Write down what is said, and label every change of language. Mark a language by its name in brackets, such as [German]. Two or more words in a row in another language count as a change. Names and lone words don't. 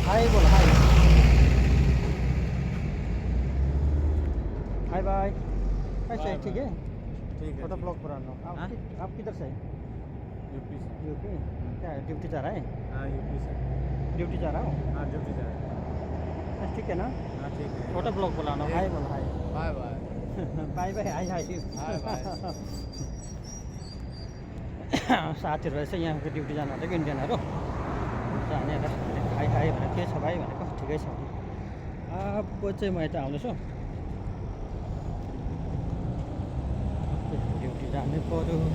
[Hindi] हाय बोलो, हाय हाय भाई, कैसे? ठीक है। छोटा ब्लॉग बनाना। आप किधर से? यूपी से। यूपी। क्या ड्यूटी जा रहा है? हाँ यूपी से। ड्यूटी जा रहा हूँ। हाँ ड्यूटी जा रहे हैं। ठीक है ना? हाँ ठीक है। छोटा ब्लॉग बनाना। हाय बोलो, हाय बाय बाय। बाय बाय, हाय हाय हाय बाय। [Nepali] साथीहरू रहेछ यहाँको ड्युटी जानु आँटेको इन्डियनहरू जाने हाई हाई भनेर के छ भाइ भनेको। ठिकै छ। अब चाहिँ म यता आउँदैछु, ड्युटी जानै पऱ्यो।